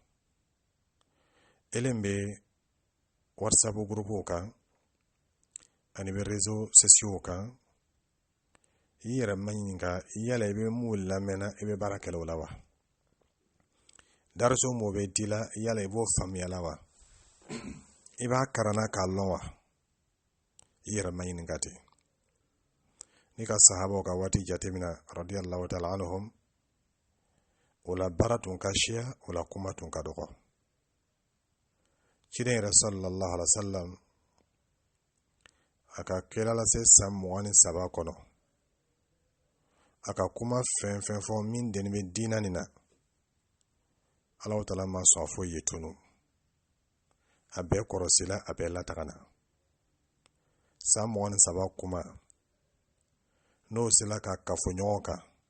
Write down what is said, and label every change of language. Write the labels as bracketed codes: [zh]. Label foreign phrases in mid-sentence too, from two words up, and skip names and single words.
[bm] elen bɛ whatsapp gurupuw kan ani bɛ [fr] réseaux sociaux [bm] kan i yɛrɛ ma ɲininka yala i bɛ mun lamɛnna i bɛ baara kɛla o la wa darsu mo bɛ di la yala i b'o faamuya la wa i b'a karanna k'a lɔn wa i yɛrɛ ma ɲininka ten ni ka sahabaw ka waati jatemina [ar] رضي الله تعالى عنهم [bm] o la baara tun ka siya o la kuma tun ka dɔgɔ ciden yɛrɛ [ar] صلى الله عليه وسلم [bm] a ka kɛla lase san 23 kɔnɔ a ka kuma fɛn fɔ min deni bɛ diina nin na [ar] الله تعالى [bm] ma sɔn foyi ye tunu a bɛɛ kɔrɔsila a bɛɛ latagana san 23 kuma n'o sela ka kafo ɲɔgɔn kan